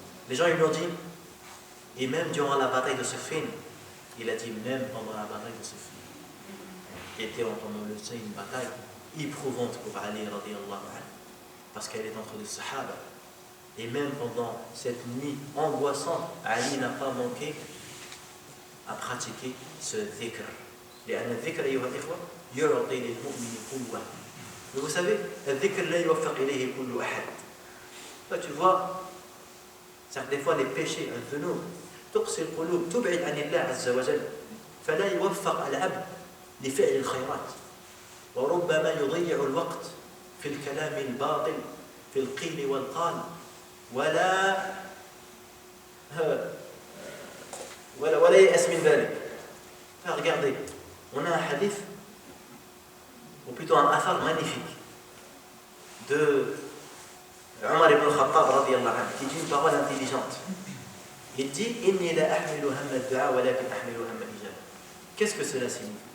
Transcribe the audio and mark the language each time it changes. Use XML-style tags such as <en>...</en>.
<fr>Les gens ils lui ont dit et même durant la bataille de Siffin, il a dit même pendant la bataille de Siffin qui était comme on le sait une bataille éprouvante pour Ali radiyallahu anhu parce qu'elle est entre les sahaba. Et même pendant cette nuit angoissante, Ali n'a pas manqué à pratiquer ce dhikr.</fr> <ar>لأن الذكر أيها الإخوة يعطي للمؤمن قوة.</ar> <fr>Mais vous savez,</fr> <ar>الذكر لا يوفق إليه كل أحد.</ar> <fr>Là tu vois, des fois les péchés,</fr> <ar>الذنوب تقسي القلوب تبعد عن الله عز وجل فلا يوفق العبد لفعل الخيرات. وربما يضيع الوقت في الكلام الباطل في القيل والقال ولا يأس من ذلك.</ar> <fr>Regardez, on a un hadith ou plutôt un athar magnifique de Omar ibn Khattab radiyallahu anhu qui dit une parole intelligente. Il dit</fr> <ar>inni la ahmilu hamma ad-du'a walakin ahmilu hamma al-ijaba.</ar> <fr>Qu'est-ce que cela signifie?</fr>